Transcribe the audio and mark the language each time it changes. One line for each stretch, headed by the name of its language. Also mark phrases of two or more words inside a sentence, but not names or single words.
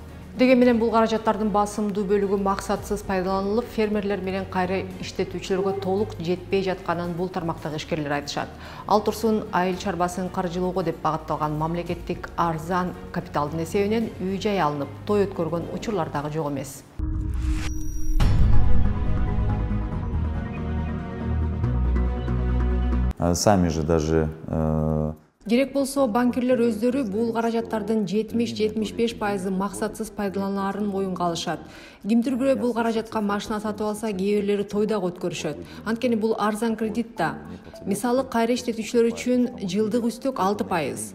Kyrgyz: Деген менен бул каражаттардын басымдуу бөлүгү максатсыз пайдаланылып, фермерлер менен кайра иштетүүчүлөргө толук жетпей жатканын бул тармактагы ишкерлер айтышат. Ал турсун айыл чарбасын каржылоого деп багытталган мамлекеттик арзан капиталдын эсебинен үй-жай алынып, той өткөргөн учурлар дагы жок эмес.
Russian: Сами же даже
Kyrgyz: Керек болсо, банкирлер өздөрү бул каражаттардын 70-75% максатсыз пайдаланаарын моюнга алышат. Кимдир бирөө бул каражатка машина сатып алса, кээ бирлери тойда өткөрүшөт. Анткени бул арзан кредит да. Мисалы, кайра иштетүүчүлөр үчүн жылдык үстөк 6%.